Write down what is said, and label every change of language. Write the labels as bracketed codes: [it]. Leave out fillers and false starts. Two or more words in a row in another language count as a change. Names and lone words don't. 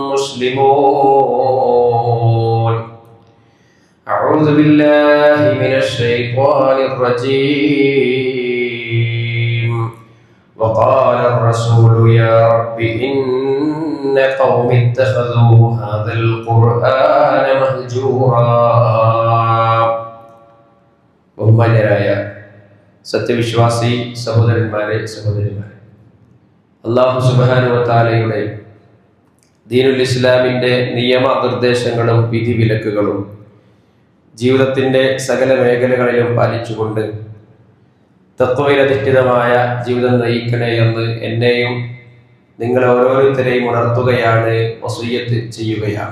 [ar] مسلمون أعوذ بالله من الشيطان الرجيم وقال الرسول يا رب إن قوم اتخذوا هذا القرآن مهجورا [ml] ബഹുമാന്യരായ സത്യവിശ്വാസി സഹോദരന്മാരെ സഹോദരിമാരെ, [ar] الله سبحانه وتعالى [ml] ദീനുൽ ഇസ്ലാമിൻ്റെ നിയമനിർദ്ദേശങ്ങളും വിധിവിലക്കുകളും ജീവിതത്തിൻ്റെ സകല മേഖലകളിലും പാലിച്ചുകൊണ്ട് തത്വയിലധിഷ്ഠിതമായ ജീവിതം നയിക്കണേ എന്ന് എന്നെയും നിങ്ങൾ ഓരോരുത്തരെയും ഉണർത്തുകയാണ്, വസിയ്യത്ത് ചെയ്യുകയാണ്.